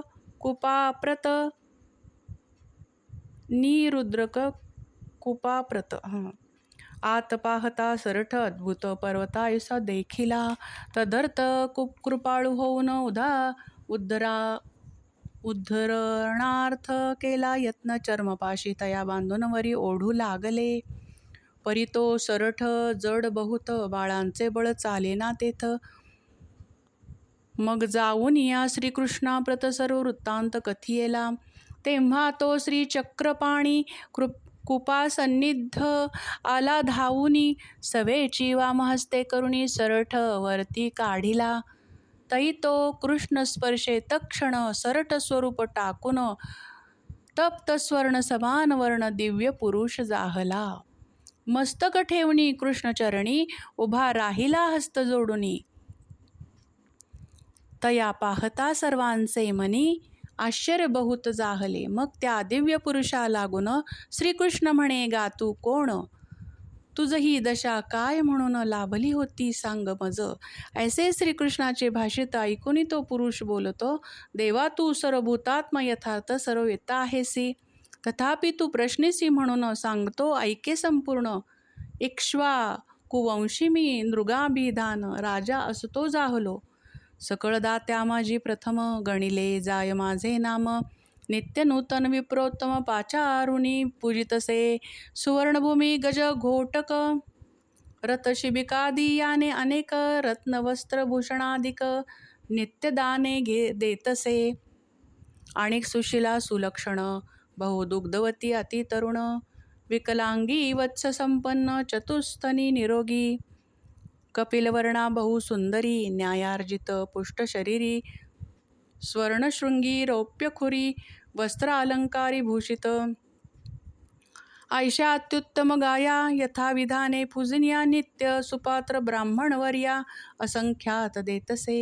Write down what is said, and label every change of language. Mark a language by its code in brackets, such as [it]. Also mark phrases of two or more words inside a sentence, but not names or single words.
[mr] कुपाप्रत आत पाहता सरठ अद्भुत पर्वतायुसा देखिला तदर्थ कृपाळू होऊन उद्धरणार्थ केला यत्न चर्मपाशी तया बांधून वरी ओढू लागले परी तो सरठ जड बहुत बाळांचे बळ चालेना तेथ मग जाऊन या श्रीकृष्णाप्रत सर्व वृत्तांत कथियेला तेव्हा तो श्रीचक्रपाणी कुपासन्निध आला धावूनी सवेची वामहस्ते करुणी सरठ वरती काढिला तै तो कृष्ण स्पर्शे तक्षण सरठ स्वरूप टाकून तप्त स्वर्ण समान वर्ण दिव्य पुरुष जाहला मस्तक ठेवणी कृष्णचरणी उभा राहिला हस्त जोडुनी तया पाहता सर्वांचे मनी आश्चर्य बहुत जाहले मग त्या दिव्य पुरुषा लागून श्रीकृष्ण म्हणे गा तू कोण तुझ ही दशा काय म्हणून लाभली होती सांग मज. ऐसे श्रीकृष्णाचे भाषित ऐकून तो पुरुष बोलतो, देवा तू सर्वभूतात्मा यथार्थ सर्ववेत्ता आहेसी. तथापि तू प्रश्नीसी म्हणून सांगतो ऐके संपूर्ण. इक्ष्वाकुवंशी मी नृगाभिधान राजा असतो जाहलो. सकळ दात्या माझी प्रथम गणिले जाय माझे नाम. नित्य नूतन विप्रोत्तम पाचारुणी पूजितसे. सुवर्णभूमी गज घोटक रथशिबिकादी याने अनेक रत्नवस्त्रभूषणादिक नित्यदाने देतसे. अनेक सुशिला सुलक्षण बहुदुग्धवती अतितरुण विकलांगी वत्स संपन्न चतुस्थनी निरोगी कपिलवर्णा बहुसुंदरी न्यायार्जित पुष्टशरीरी स्वर्णशृंगी रौप्यखुरी वस्त्रालंकारी भूषित ऐशा अत्युत्तम गाया यथाविधाने पूजनिया नित्य सुपात्र ब्राह्मणवर्या असंख्यात देतसे.